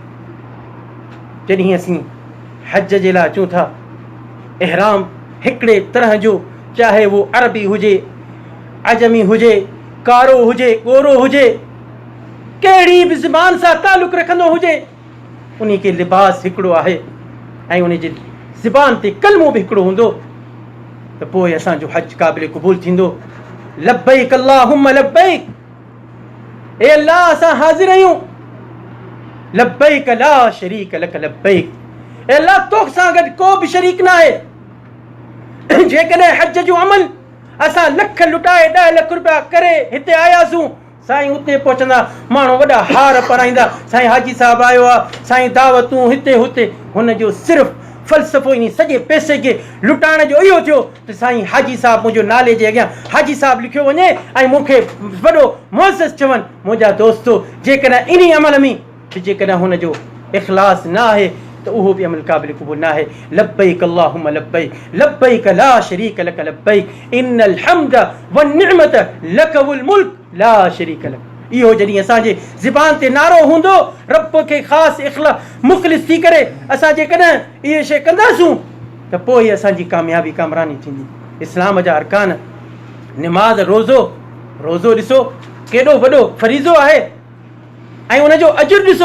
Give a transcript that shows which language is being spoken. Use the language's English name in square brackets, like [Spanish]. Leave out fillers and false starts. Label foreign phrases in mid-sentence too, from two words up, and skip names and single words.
[Sindhi] जॾहिं असीं हज जे लाइ अचूं था, इहराम हिकिड़े तरह जो, चाहे उहो अरबी हुजे, अजमी हुजे, कारो हुजे, गोरो हुजे, कहिड़ी बि ज़बान सां तालुक़ रखंदो हुजे, उन खे लिबास हिकिड़ो आहे ऐं उन जी ज़बान ते कलमो बि हिकिड़ो हूंदो, त पोइ असांजो हज क़ाबिल क़बूल थींदो। [Arabic] لبيك اللهم لبيك, [Sindhi] ए अल्लाह असां हाज़िर आहियूं, [Arabic] لبيك لا شريك لك لبيك, [Sindhi] ए अल्लाह तोसां गॾु को बि शरीक न आहे। जेकॾहिं हज जो अमल असां लख लुटाए 10 लख रुपया करे हिते आयासीं, साईं उते पहुचंदा माण्हू वॾा हार पाराईंदा, साईं हाजी साहिबु आयो आहे, साईं दावतूं हिते हुते, हुनजो सिर्फ़ु फ़लसफ़ो इन सॼे पैसे खे लुटाइण जो इहो थियो त साईं हाजी साहिबु मुंहिंजो नाले जे अॻियां हाजी साहिबु लिखियो वञे ऐं मूंखे वॾो मुअज़्ज़ज़ चवनि। मुंहिंजा दोस्तो, जेकॾहिं इन अमल में जेकॾहिं हुनजो इख़लास न आहे त उहो बि अमल क़ाबिल क़बूल न आहे। [Arabic] لبيك اللهم لبيك، لبيك لا شريك لك لبيك، إن الحمد والنعمة لك والملك لا شريك لك. [Sindhi] इहो जॾहिं असांजे ज़बान ते नारो हूंदो, रब खे ख़ासि मुख़लिस थी करे असां जेकॾहिं इहे शइ कंदासूं त पोइ असांजी कामयाबी कामरानी थींदी। इस्लाम जा अरकान, निमाज़, रोज़ो ॾिसो केॾो वॾो फरीज़ो आहे ऐं उनजो अजुर ॾिसो।